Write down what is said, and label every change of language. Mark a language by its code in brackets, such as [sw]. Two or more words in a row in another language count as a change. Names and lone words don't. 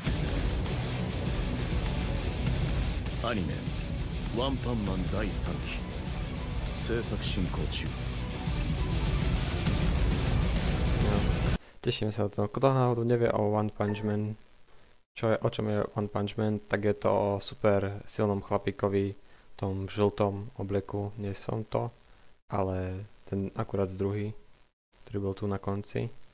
[ja] アニメ「ワンパンマン」第3期制作進行中。 [sk] Teším sa na to. Kto náhodou nevie o One Punch Man, o čom je One Punch Man, tak je to o super silnom chlapíkovi v tom žltom obleku. Nie som to, ale ten akurát druhý, ktorý bol tu na konci.